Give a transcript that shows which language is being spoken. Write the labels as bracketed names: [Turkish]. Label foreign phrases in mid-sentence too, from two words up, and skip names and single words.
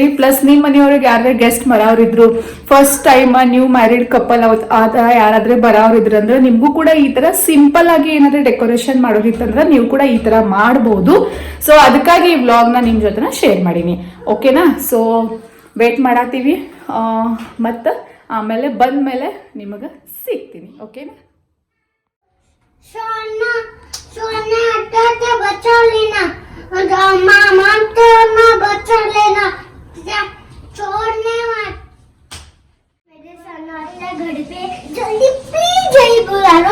[Kannada] ಪ್ಲಸ್ ನಿಮ್ಮ ಮನೆಯವ್ರಿಗೆ ಯಾರೇ ಗೆಸ್ಟ್ ಬರೋರಿದ್ರು, [English] first time new married couple [Kannada] ಆ ಥರ ಯಾರಾದ್ರೆ ಬರೋರಿದ್ರು ಅಂದ್ರೆ ನಿಮಗೂ ಕೂಡ ಈ ಥರ ಸಿಂಪಲ್ ಆಗಿ ಏನಾದ್ರೆ ಡೆಕೋರೇಷನ್ ಮಾಡೋದಿತ್ತಂದ್ರೆ ನೀವು ಕೂಡ ಈ ಥರ ಮಾಡ್ಬೋದು. ಸೊ ಅದಕ್ಕಾಗಿ ಈ ವ್ಲಾಗ್ನ ನಿಮ್ಮ ಜೊತೆ ಶೇರ್ ಮಾಡೀನಿ. ಓಕೆನಾ? [English] so wait [Kannada] ಮಾಡಾತೀವಿ. ಮತ್ತು ಆಮೇಲೆ ಬಂದ್ಮೇಲೆ ನಿಮಗೆ ಸಿಗ್ತೀನಿ. ಓಕೆನಾ? [Hindi] बचा लेना, मामा बचा लेना, छोड़ने मत। मेरे सन्नाटा घर पे जल्दी प्लीज जल्दी बुला लो।